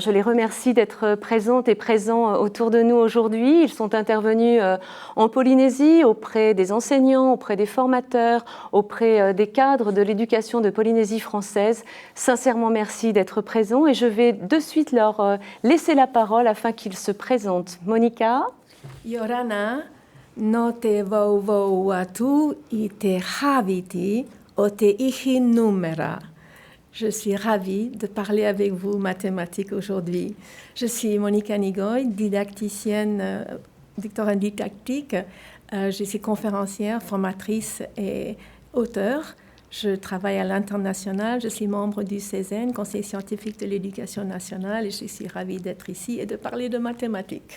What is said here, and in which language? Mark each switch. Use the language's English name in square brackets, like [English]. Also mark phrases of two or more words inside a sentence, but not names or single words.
[French] Je les remercie d'être présentes et présents autour de nous aujourd'hui. Ils sont intervenus en Polynésie auprès des enseignants, auprès des formateurs, auprès des cadres de l'éducation de Polynésie française. Sincèrement, merci d'être présents et je vais de suite leur laisser la parole afin qu'ils se présentent. Monica. [Tahitian] Yorana, no te vau atu I te haviti o te ihi numera. [French] Je suis ravie de parler avec vous mathématiques aujourd'hui. Je suis Monica Nigoy, didacticienne, doctorante didactique. Je suis conférencière, formatrice et auteure. Je travaille à l'international. Je suis membre du CESEN, Conseil scientifique de l'éducation nationale, et je suis ravie d'être ici et de parler de mathématiques.